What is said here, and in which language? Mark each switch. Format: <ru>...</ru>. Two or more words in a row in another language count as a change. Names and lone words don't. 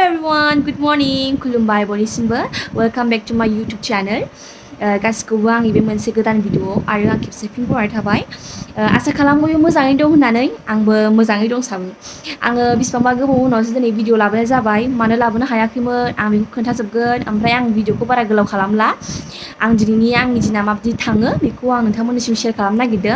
<en>everyone, good morning.</en> <brx>खुलुमबाय बयनिसिमबो.</brx> <en>Welcome back to my YouTube channel.</en> <brx>गासिखौबो आंनि बे मोनसे गोदान भिडिअ आरो आं खेबसे फिन बरायनाय थाबाय. आसा खालामो मोजाङै दं होननानै आंबो मोजाङै दंसाबो. आङो बिसिबांबा गोबाव उनावसो दिनै भिडिअ लाबोनाय जाबाय. मानो लाबोनो हायाखैमोन आं बेखौ खोन्थाजोबगोन. ओमफ्राय आं भिडिअखौ बारा गोलाव खालामला. आं दिनैनि आंनि दिना माबायदि थाङो बेखौ आं नोंथांमोननिसिम शेयार खालामनो नागिरदों.</brx>